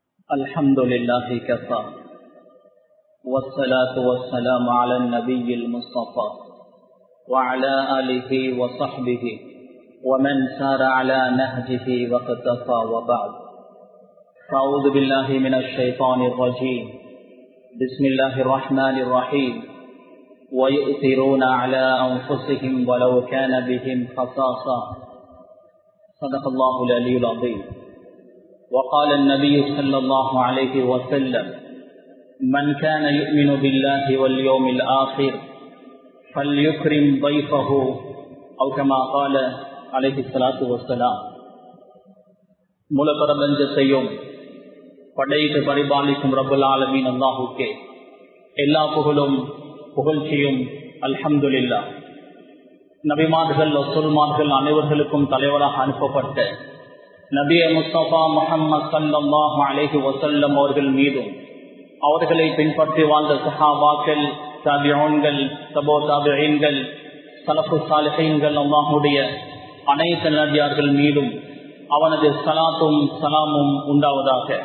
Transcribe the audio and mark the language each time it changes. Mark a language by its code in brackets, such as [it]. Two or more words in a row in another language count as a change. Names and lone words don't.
[ar] الحمد لله كفى والصلاة والسلام على النبي المصطفى وعلى آله وصحبه ومن سار على نهجه واقتفى وبعد فأعوذ بالله من الشيطان الرجيم بسم الله الرحمن الرحيم ويؤثرون على أنفسهم ولو كان بهم خصاصة صدق الله العلي العظيم. وقال النبي صلى الله عليه وسلم من كان يؤمن بالله واليوم الآخر فليكرم ضيفه أو كما قال عليه الصلاة والسلام. [ta] மூல பிரபஞ்சத்தையும் படைத்து பரிபாலிக்கும் [ar] رب العالمين [ta] அல்லாஹுக்கே எல்லா புகழும் புகழ்ச்சியும் அல்ஹம்துலில்லாஹ். நபிமார்கள் ரசூல்மார்கள் அனைவர்களுக்கும் தலைவராக அனுப்பப்பட்ட [ar] النبي المصطفى [ta] முஹம்மது [ar] صلى الله عليه وسلم [ta] அவர்கள் மீதும் அவர்களை பின்பற்றி வாழ்ந்த சஹாபாக்கள், தாபிஊன்கள், தபோ தாபிஈன்கள், ஸலஃபு ஸாலிஹீன்கள் அல்லாஹ்வுடைய அனைத்து நபியார்கள் மீதும் அவனது ஸலாத்தும் ஸலாமும் உண்டாவதாக.